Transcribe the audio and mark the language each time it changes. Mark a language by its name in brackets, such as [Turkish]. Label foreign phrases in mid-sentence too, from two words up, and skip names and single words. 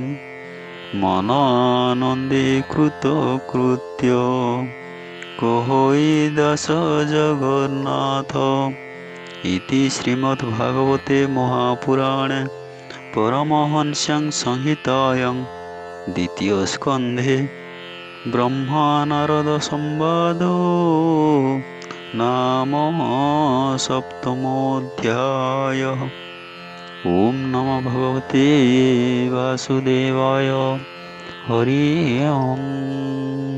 [Odia] ମନ ଆନନ୍ଦେ କୃତ କୃତ୍ୟ କହଇ ଦାସ ଜଗନ୍ନାଥ [Sanskrit] ଇତି ଶ୍ରୀମଦ୍ ଭାଗବତେ ମହାପୁରାଣେ ପରମହଂସ୍ୟାଂ ସଂହିତାୟାଂ ଦ୍ୱିତୀୟ ସ୍କନ୍ଧେ ବ୍ରହ୍ମା ନାରଦ ସମ୍ବାଦୋ नाम सप्तमोऽध्यायः। ओम नमो भगवते वासुदेवाय। हरि ओम।